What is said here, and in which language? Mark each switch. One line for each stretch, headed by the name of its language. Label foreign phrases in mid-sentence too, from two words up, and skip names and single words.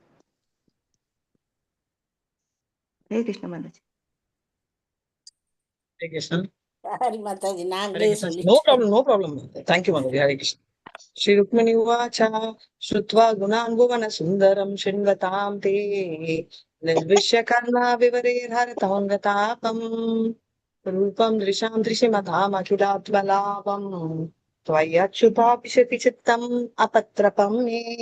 Tamil: ஹரே கிருஷ்ண மாதாஜி. ஹரே கிருஷ்ணா. சரி மாதாஜி, ஹரே நாங்களே கிருஷ்ணா. சொல்லி
English: no problem. thank you
Sanskrit: மாதாஜி. ஹரே கிருஷ்ணா. श्री रुक्मिणी उवाच श्रुत्वा गुणान् भुवन सुन्दरम् शृण्वताम् ते निर्विश्य कर्णा विवरेर्हरतोऽङ्गतापम् रूपं दृशां दृशिमतामखिलात्मलाभम् त्वय्यच्युतापिशति चित्तम् अपत्रपं मे